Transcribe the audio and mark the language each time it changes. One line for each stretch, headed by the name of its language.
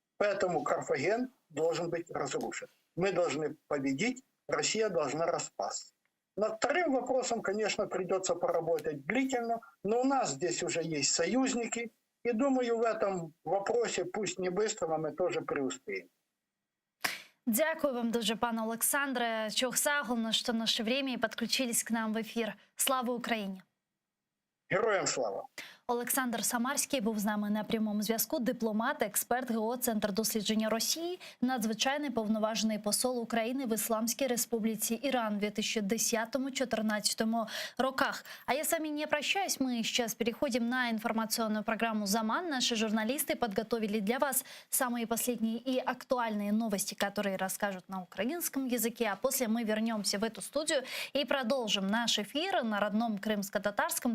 Russian: Поэтому Карфаген должен быть разрушен. Мы должны победить, Россия должна распасться. Над вторым вопросом, конечно, придется поработать длительно, но у нас здесь уже есть союзники, и думаю, в этом вопросе, пусть не быстро, но мы тоже преуспеем.
Ukrainian: Дякую вам дуже, пане Олександре. Чохса, головне, що наше время, і підключились к нам в ефір. Слава Україні! Героям слава! Олександр Самарський був з нами на прямому зв'язку. Дипломат, експерт ГО Центр дослідження Росії, надзвичайний повноважений посол України
Russian: в Исламской Республике Иран
Ukrainian: в 2010-2014 роках.
Russian: А я с вами не прощаюсь. Мы сейчас переходим на информационную программу «Заман». Наши журналисты подготовили для вас самые последние и актуальные новости, которые расскажут на украинском языке. А после мы вернемся в эту студию и продолжим наш эфир на родном крымско-татарском.